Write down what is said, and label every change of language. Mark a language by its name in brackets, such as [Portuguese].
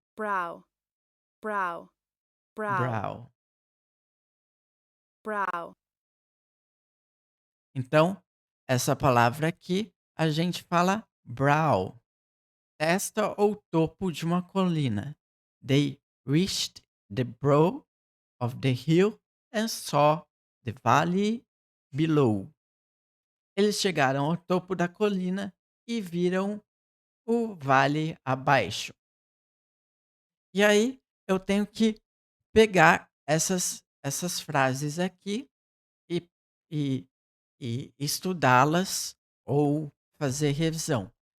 [English] Brow. Brow. Brow. Brow. Brow. [Portuguese] Então, essa palavra aqui, a gente fala brow. Testa ou topo de uma colina. [English] They reached the brow of the hill and saw the valley below. [Portuguese] Eles chegaram ao topo da colina e viram o vale abaixo. E aí eu tenho que pegar essas frases aqui e, e, e estudá-las ou fazer revisão.